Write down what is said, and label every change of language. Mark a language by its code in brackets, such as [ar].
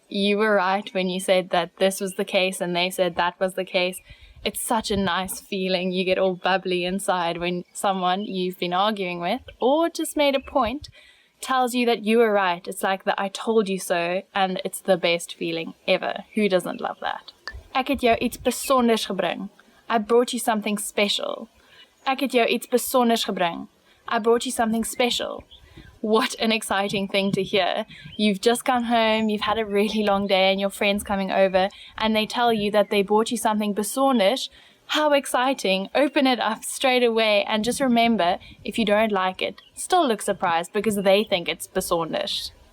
[en] You were right when you said that this was the case and they said that was the case. It's such a nice feeling. You get all bubbly inside when someone you've been arguing with, or just made a point, tells you that you were right. It's like the I told you so, and it's the best feeling ever. Who doesn't love that? [af] Ek het jou iets besonders gebring. [en] I brought you something special. [af] Ek het jou iets besonders gebring. [en] I brought you something special. What an exciting thing to hear. You've just come home, you've had a really long day, and your friend's coming over, and they tell you that they bought you something besonders. how exciting. Open it up straight away and just remember, if you don't like it, still look surprised because they think it's besonder.